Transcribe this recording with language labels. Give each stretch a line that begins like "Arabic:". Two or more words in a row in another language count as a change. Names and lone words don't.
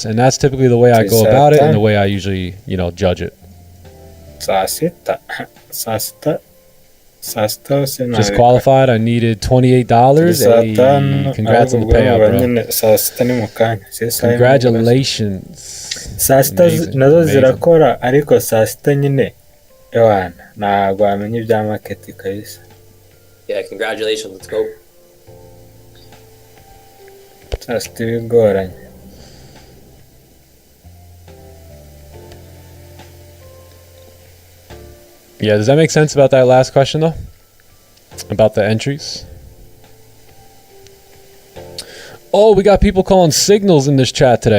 English: And that's typically the way I go about it and the way I usually, judge it. Just qualified. I needed $28. Hey, congrats on the payout, bro. Congratulations.
Kinyarwanda: Saa sita nazo zirakora ariko saa sita nyine ewana ntabwo wamenya ibya market kabisa.
English: Yeah, congratulations, let's go.
Kinyarwanda: Saa sita bigoranye.
English: Yeah, does that make sense about that last question though? About the entries? Oh, we got people calling signals in this chat today.